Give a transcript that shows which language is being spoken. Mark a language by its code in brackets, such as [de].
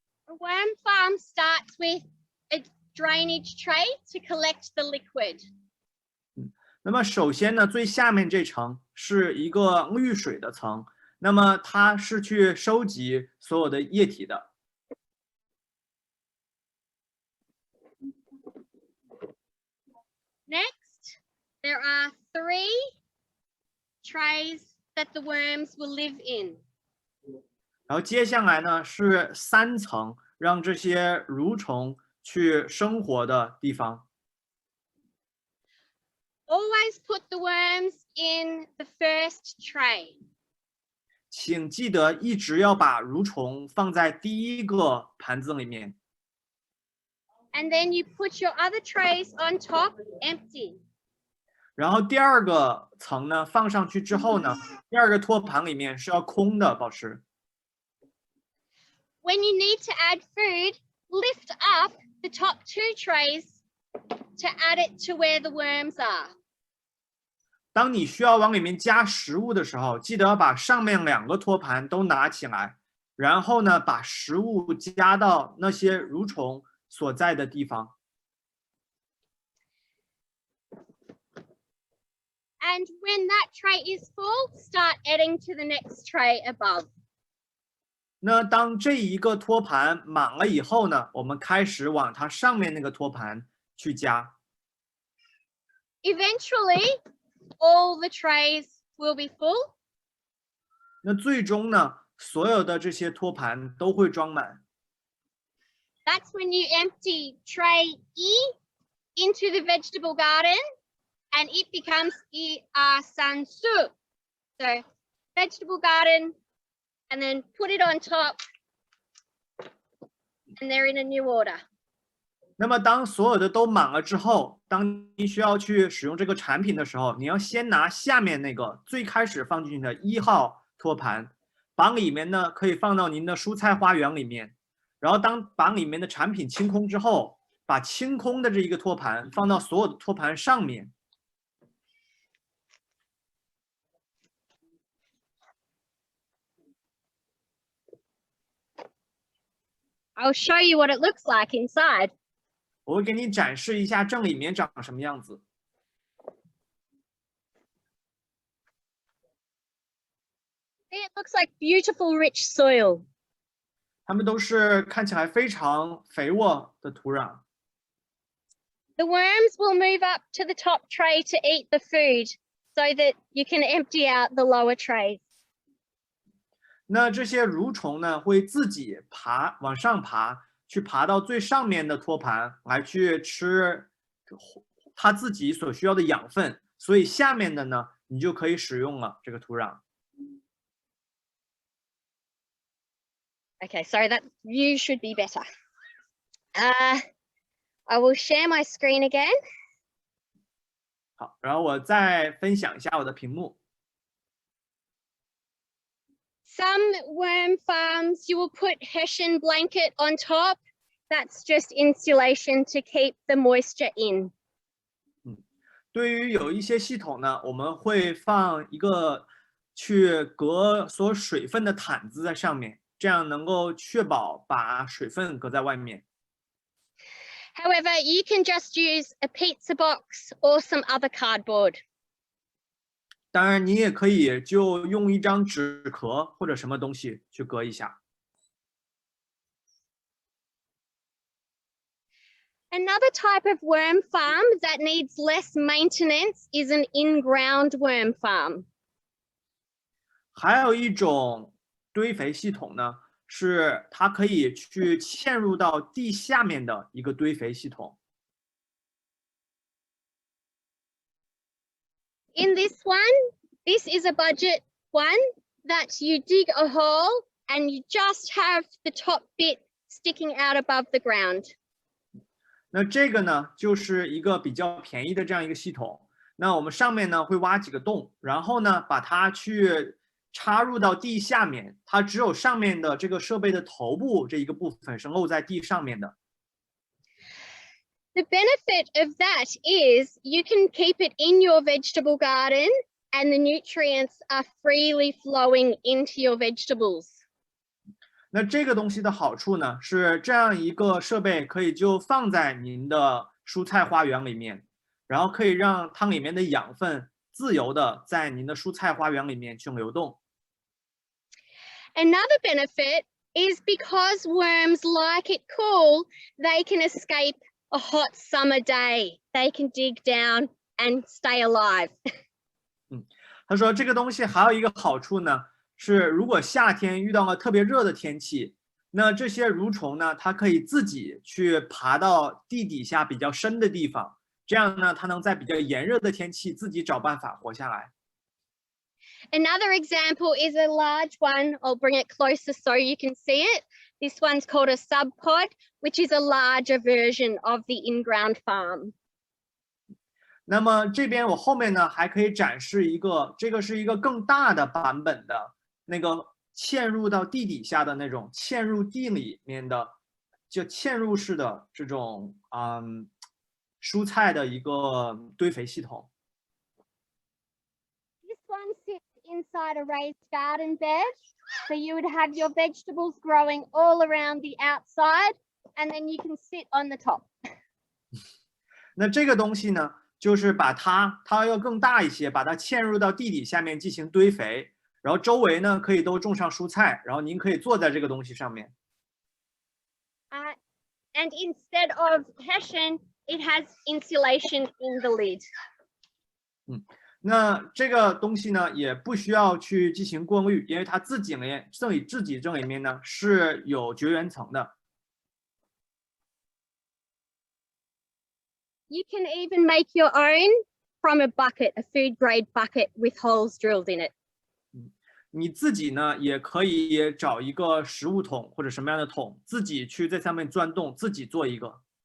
[en] A worm farm starts with a drainage tray to collect the liquid. [zh] 那么首先呢，最下面这层是一个滤水的层，那么它是去收集所有的液体的。 [en] Next, there are 3 trays that the worms will live in. [zh] 然后接下来呢是3层，让这些蠕虫去生活的地方。 [en] Always put the worms in the first tray. [zh] 请记得一直要把蠕虫放在第一个盘子里面。 [en] And then you put your other trays on top, empty. [zh] 然后第二个层呢放上去之后呢，第二个托盘里面是要空的，保持。 [en] When you need to add food, lift up the top 2 trays to add it to where the worms are. [zh] 当你需要往里面加食物的时候，记得要把上面2个托盘都拿起来，然后呢，把食物加到那些蠕虫所在的地方。 [en] And when that tray is full, start adding to the next tray above. [zh] 那当这一个托盘满了以后呢，我们开始往它上面那个托盘去加。 [en] Eventually, all the trays will be full. [zh] 那最终呢，所有的这些托盘都会装满。 [en] That's when you empty tray E into the vegetable garden and it becomes sansu. So vegetable garden and then put it on top and they're in a new order. [zh] 那么当所有的都满了之后，当你需要去使用这个产品的时候，你要先拿下面那个最开始放进去的1号托盘，把里面呢可以放到您的蔬菜花园里面，然后当把里面的产品清空之后，把清空的这一个托盘放到所有的托盘上面。 [en] I'll show you what it looks like inside. [zh] 我会给你展示一下正里面长什么样子。 [en] See, it looks like beautiful, rich soil. [zh] 它们都是看起来非常肥沃的土壤。 [en] The worms will move up to the top tray to eat the food. so that you can empty out the lower trays. [zh] 那这些蠕虫呢，会自己往上爬，去爬到最上面的托盘来去吃它自己所需要的养分，所以下面的呢，你就可以使用了这个土壤。 [en] Okay, sorry, that view should be better. I will share my screen again. [zh] 好，然后我再分享一下我的屏幕。 [en] Some worm farms, you will put Hessian blanket on top. That's just insulation to keep the moisture in. [zh] 对于有一些系统呢，我们会放一个去隔锁水分的毯子在上面，这样能够确保把水分隔在外面。 [en] However, you can just use a pizza box or some other cardboard. [zh] 当然，你也可以就用一张纸壳或者什么东西去隔一下。 [en] Another type of worm farm that needs less maintenance is an in-ground worm farm. [zh] 还有一种堆肥系统呢，是它可以去嵌入到地下面的一个堆肥系统。 [en] In this one, this is a budget one that you dig a hole and you just have the top bit sticking out above the ground. [zh] 那这个呢，就是一个比较便宜的这样一个系统。那我们上面呢会挖几个洞，然后呢把它去插入到地下面，它只有上面的这个设备的头部这一个部分是露在地上面的。 [en] The benefit of that is you can keep it in your vegetable garden and the nutrients are freely flowing into your vegetables. [zh] 那这个东西的好处呢，是这样一个设备可以就放在您的蔬菜花园里面，然后可以让它里面的养分自由的在您的蔬菜花园里面去流动。 [en] Another benefit is because worms like it cool, they can escape a hot summer day. They can dig down and stay alive. [zh] 他说这个东西还有一个好处呢，是如果夏天遇到了特别热的天气，那这些蠕虫呢，它可以自己去爬到地底下比较深的地方，这样呢，它能在比较炎热的天气自己找办法活下来。 [en] Another example is a large one. I'll bring it closer so you can see it. This one's called a subpod, which is a larger version of the in-ground farm. [zh] 那么这边我后面呢还可以展示一个，这个是一个更大的版本的那个嵌入到地底下的那种嵌入地里面的，就嵌入式的这种蔬菜的一个堆肥系统。 [en] This one sits inside a raised garden bed. So you would have your vegetables growing all around the outside, and then you can sit on the top. [zh] 那这个东西呢，就是把它要更大一些，把它嵌入到地底下面进行堆肥，然后周围呢可以都种上蔬菜，然后您可以坐在这个东西上面。 [en] And instead of Hessian, it has insulation in the lid. [zh] 那这个东西呢，也不需要去进行过滤，因为它自己这里面呢是有绝缘层的。 [en] You can even make your own from a bucket, a food grade bucket with holes drilled in it. [zh] 你自己呢也可以找一个食物桶或者什么样的桶，自己去在上面钻洞，自己做一个。